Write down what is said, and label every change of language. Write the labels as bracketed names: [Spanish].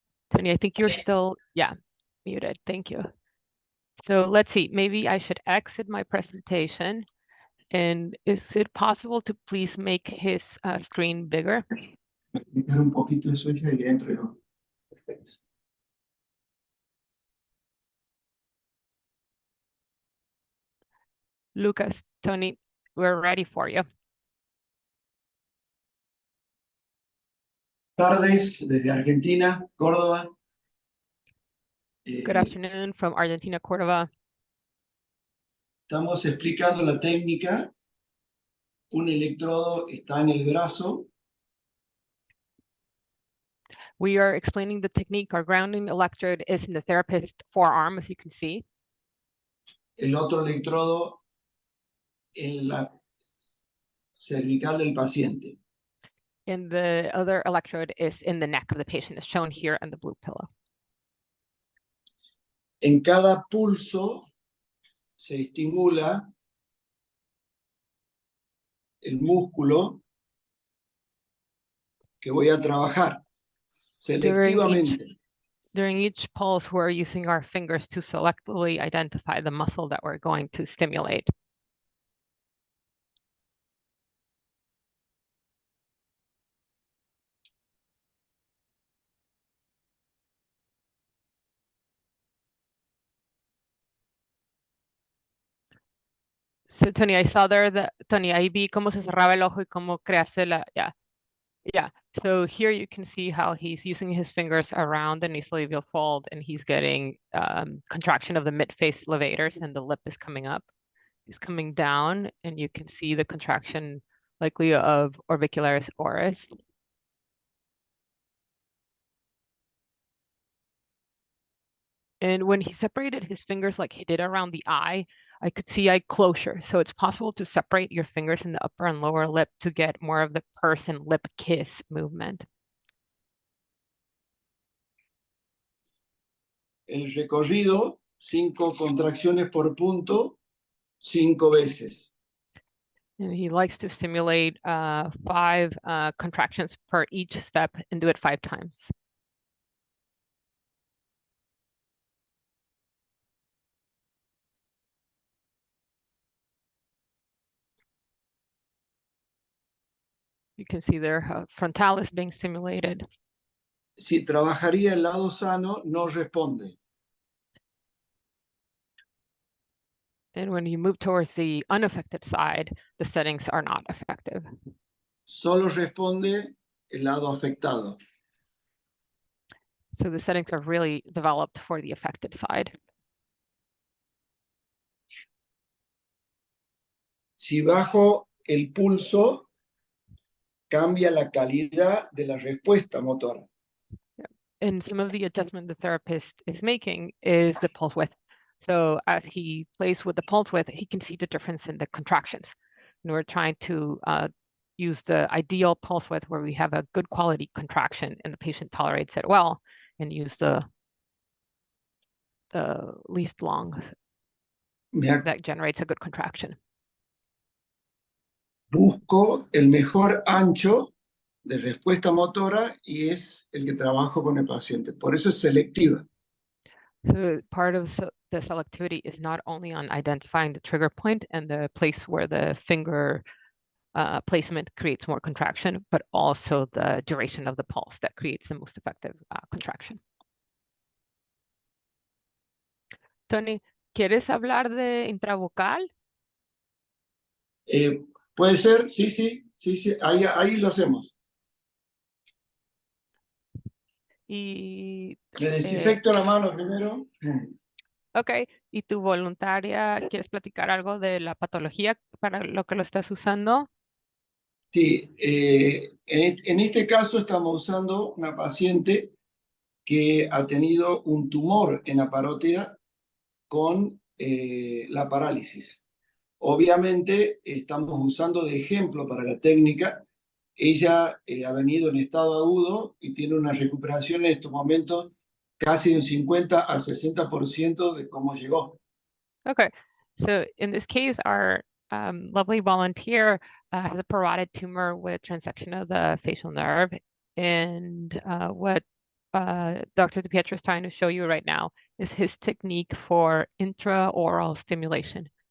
[English] Tony, I think you're still, muted. Thank you. So let's see, maybe I should exit my presentation. And is it possible to please make his screen bigger? [Spanish] Un poquito de sueño y dentro. Perfecto. [English] Lucas, Tony, we're ready for you. [Spanish] Tardes desde Argentina, Córdoba. [English] Good afternoon from Argentina, Córdoba. [Spanish] Estamos explicando la técnica. Un electrodo está en el brazo. [English] We are explaining the technique. Our grounding electrode is in the therapist's forearm, as you can see. [Spanish] El otro electrodo en la cervical del paciente. [English] And the other electrode is in the neck of the patient, as shown here on the blue pillow. [Spanish] En cada pulso se estimula el músculo que voy a trabajar selectivamente. [English] During each pulse, we're using our fingers to selectively identify the muscle that we're going to stimulate. So Tony, I saw there that, [Spanish] Tony, ahí vi cómo se cerraba el ojo y cómo creaste la, yeah. [English] So here you can see how he's using his fingers around the nasolabial fold, and he's getting contraction of the mid-face levators, and the lip is coming up. He's coming down, and you can see the contraction likely of orbicularis oris. And when he separated his fingers like he did around the eye, I could see eye closure. So it's possible to separate your fingers in the upper and lower lip to get more of the purse and lip kiss movement. [Spanish] El recorrido, 5 contracciones por punto, 5 veces. [English] And he likes to stimulate 5 contractions per each step and do it 5 times. You can see there frontalis being stimulated. [Spanish] Si trabajaría el lado sano, no responde. [English] And when you move towards the unaffected side, the settings are not effective. [Spanish] Solo responde el lado afectado. [English] So the settings are really developed for the affected side. [Spanish] Si bajo el pulso, cambia la calidad de la respuesta motora. [English] And some of the adjustment the therapist is making is the pulse width. So as he plays with the pulse width, he can see the difference in the contractions. And we're trying to use the ideal pulse width where we have a good quality contraction and the patient tolerates it well, and use the least long that generates a good contraction. [Spanish] Busco el mejor ancho de respuesta motora y es el que trabajo con el paciente. Por eso es selectiva. [English] So part of the selectivity is not only on identifying the trigger point and the place where the finger placement creates more contraction, but also the duration of the pulse that creates the most effective contraction. [Spanish] Tony, ¿quieres hablar de intravocal? Puede ser, sí, ahí lo hacemos. Y Le desinfecto la mano primero. Ok, ¿y tu voluntaria quieres platicar algo de la patología para lo que lo estás usando? Sí, en este caso estamos usando una paciente que ha tenido un tumor en la parótida con la parálisis. Obviamente estamos usando de ejemplo para la técnica ella ha venido en estado agudo y tiene una recuperación en estos momentos casi de un 50 al 60% de cómo llegó. [English] Okay, so in this case, our lovely volunteer has a parotid tumor with transection of the facial nerve. And what Dr. DiPietro is trying to show you right now is his technique for intraoral stimulation.